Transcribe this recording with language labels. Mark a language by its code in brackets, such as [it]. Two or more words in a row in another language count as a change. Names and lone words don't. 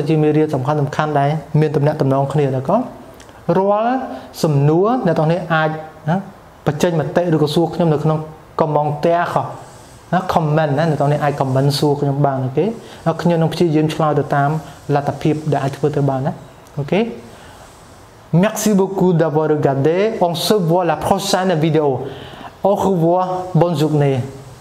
[km] ជាមេរៀនសំខាន់ដែលមានតំណែងគ្នាដែរក៏រាល់សំណួរអ្នកទាំងនេះអាចបញ្ចេញមតិឬក៏សួរខ្ញុំនៅក្នុង commentaire ណា comment ណាអ្នកទាំងនេះអាច comment សួរខ្ញុំបានអូខេហើយខ្ញុំនឹងព្យាយាមឆ្លើយទៅតាមលទ្ធភាពដែលអាចធ្វើទៅបានណាអូខេ [fr] Merci beaucoup d'avoir regardé on se voit la prochaine vidéo au revoir bonne journée